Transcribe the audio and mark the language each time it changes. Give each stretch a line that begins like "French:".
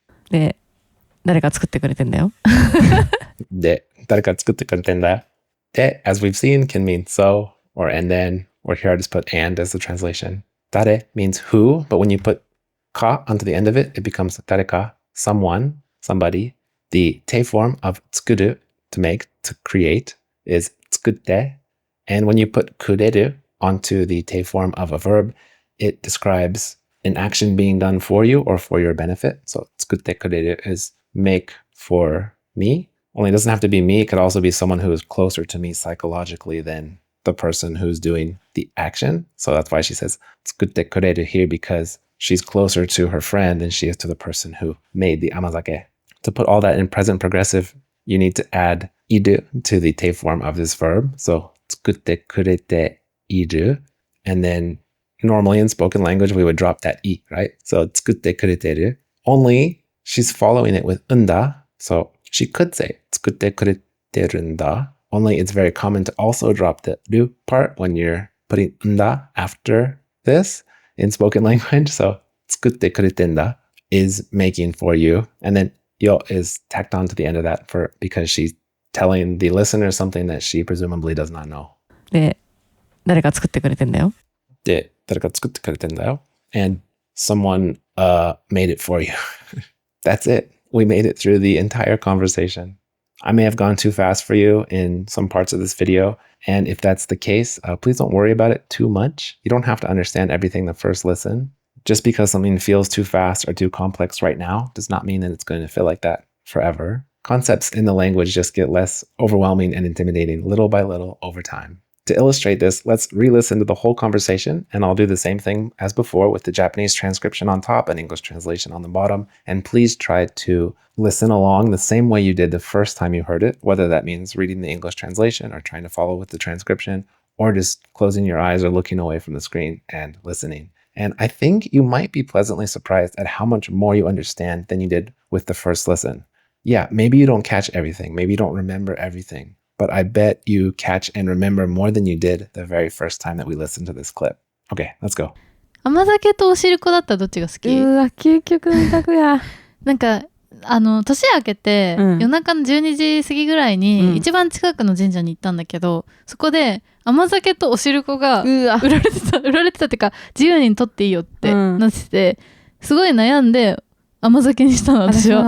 Japanese: で、誰か作ってくれてんだよ。で、誰か作ってくれてんだよ。
English: で, as we've seen, can mean so, or and then, or here I just put and as the translation. Dare means who, but when you put ka onto the end of it, it becomes dareka, someone, somebody. The te form of tsukuru, to make, to create, is tsukutte. And when you put kureru onto the te form of a verb, it describes an action being done for you or for your benefit. So 作ってくれる is make for me. Only it doesn't have to be me. It could also be someone who is closer to me psychologically than the person who's doing the action. So that's why she says 作ってくれる here, because she's closer to her friend than she is to the person who made the amazake. To put all that in present progressive, you need to add iru to the te form of this verb.
Japanese: So 作ってくれている.
English: And then normally in spoken language, we would drop that i, right?
Japanese: So 作ってくれてる.
English: Only she's following it with unda.
Japanese: So she could say 作ってくれてるんだ.
English: Only it's very common to also drop the ru part when you're putting unda after this in spoken language. So 作ってくれてんだ is making for you. And then yo is tacked on to the end of that because she's telling the listener something that she presumably does not know.
Japanese: で、誰か作ってくれてんだよ。で、誰か作ってくれてんだよ.
English: And someone made it for you. That's it. We made it through the entire conversation. I may have gone too fast for you in some parts of this video. And if that's the case, please don't worry about it too much. You don't have to understand everything the first listen. Just because something feels too fast or too complex right now does not mean that it's going to feel like that forever. Concepts in the language just get less overwhelming and intimidating little by little over time. To illustrate this, let's re-listen to the whole conversation, and I'll do the same thing as before with the Japanese transcription on top and English translation on the bottom. And please try to listen along the same way you did the first time you heard it, whether that means reading the English translation or trying to follow with the transcription, or just closing your eyes or looking away from the screen and listening. And I think you might be pleasantly surprised at how much more you understand than you did with the first listen. Yeah, maybe you don't catch everything. Maybe you don't remember everything. But I bet you catch and remember more than you did the very first time that we listened to this clip. Okay, let's go.
Japanese: 甘酒とおしるこだったらどっちが好き？うわ、究極の択や。なんか年明けて、夜中の12時過ぎぐらいに、一番近くの神社に行ったんだけど、そこで甘酒とおしるこが売られてたってか、自由に取っていいよってなってて、すごい悩んで甘酒にしたの、私は。